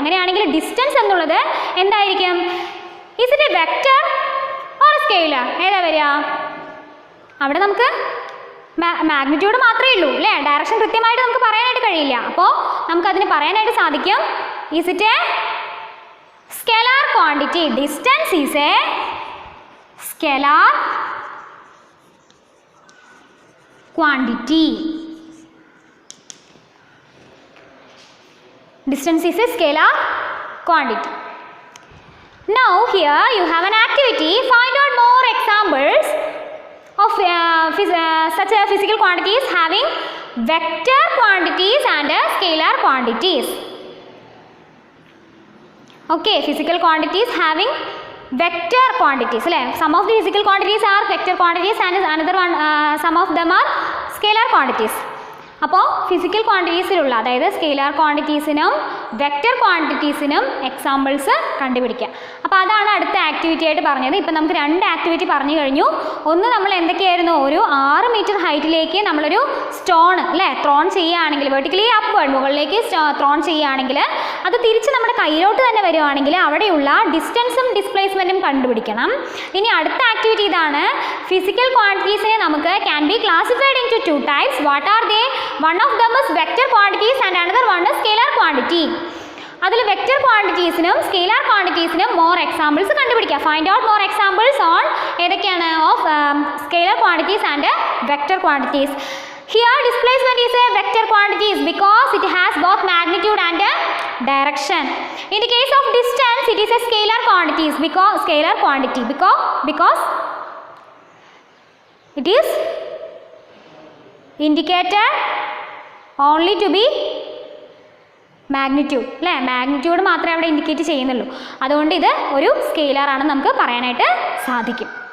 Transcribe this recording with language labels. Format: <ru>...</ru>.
<ml>അങ്ങനെയാണെങ്കിൽ ഡിസ്റ്റൻസ് എന്നുള്ളത് എന്തായിരിക്കും,</ml> <en>Is it a vector or scalar?</en> <ml>ഏതാ വരിക? അവിടെ നമുക്ക് മാഗ്നിറ്റ്യൂഡ് മാത്രമേ ഉള്ളൂ അല്ലേ, ഡയറക്ഷൻ കൃത്യമായിട്ട് നമുക്ക് പറയാനായിട്ട് കഴിയില്ല. അപ്പോൾ നമുക്കതിന് പറയാനായിട്ട് സാധിക്കും,</ml> <en>Is it a scalar quantity? Distance is a scalar quantity. Distance is a scalar quantity. Now here you have an activity. Find out more examples of such physical quantities having vector quantities and scalar quantities. Okay, physical quantities having vector quantities. Some of the physical quantities are vector quantities and another one, some of them are scalar quantities.</en> <ml>അപ്പോൾ physical ക്വാണ്ടിറ്റീസിലുള്ള അതായത് scalar ക്വാണ്ടിറ്റീസിനും vector ക്വാണ്ടിറ്റീസിനും examples കണ്ടുപിടിക്കുക. അപ്പോൾ അതാണ് അടുത്ത activity ആയിട്ട് പറഞ്ഞത്. ഇപ്പം നമുക്ക് 2 ആക്ടിവിറ്റി പറഞ്ഞു കഴിഞ്ഞു. ഒന്ന് നമ്മൾ എന്തൊക്കെയായിരുന്നു, ഒരു 6 മീറ്റർ ഹൈറ്റിലേക്ക് നമ്മളൊരു സ്റ്റോൺ അല്ലേ ത്രോൺ ചെയ്യുകയാണെങ്കിൽ, വെർട്ടിക്കലി അപ്വേർഡ് മുകളിലേക്ക് ത്രോൺ ചെയ്യുകയാണെങ്കിൽ അത് തിരിച്ച് നമ്മുടെ കയ്യിലോട്ട് തന്നെ വരുവാണെങ്കിൽ അവിടെയുള്ള ഡിസ്റ്റൻസും ഡിസ്പ്ലേസ്മെൻറ്റും കണ്ടുപിടിക്കണം. ഇനി അടുത്ത ആക്ടിവിറ്റി ഇതാണ്, ഫിസിക്കൽ ക്വാണ്ടിറ്റീസിനെ നമുക്ക്</ml> <en>Can be classified into 2 types. What are they? One of them is vector quantities and another one is scalar quantity.</en> <ml>അതിൽ വെക്റ്റർ ക്വാണ്ടിറ്റീസിനും സ്കെയിലാർ ക്വാണ്ടിറ്റീസിനും മോർ എക്സാമ്പിൾസ് കണ്ടുപിടിക്കുക.</ml> <en>Find out more examples on ഏതൊക്കെയാണ് of scalar quantities and vector quantities. Here displacement is a vector quantities because it has both magnitude and direction. In the case of distance it is a scalar quantities because scalar quantity because it is indicated only to be magnitude</en> <ml>അല്ലേ, magnitude മാത്രമേ അവിടെ indicate ചെയ്യുന്നുള്ളൂ. അതുകൊണ്ട് ഇത് ഒരു scalar ആണെന്ന് നമുക്ക് പറയാനായിട്ട് സാധിക്കും.</ml>